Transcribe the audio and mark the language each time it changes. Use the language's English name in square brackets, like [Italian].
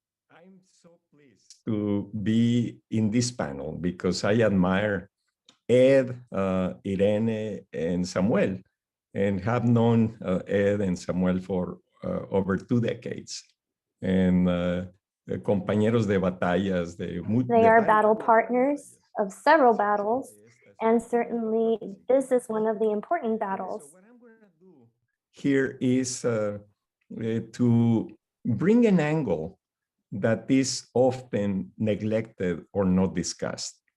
[English] I'm so pleased to be in this panel because I admire Ed, Irene, and Samuel, and have known Ed and Samuel for over 2 decades. [Spanish] And compañeros de batallas. [English] They are battle partners of several battles, and certainly this is one of the important battles. So what I'm going to do here is to bring an angle that is often neglected or not discussed.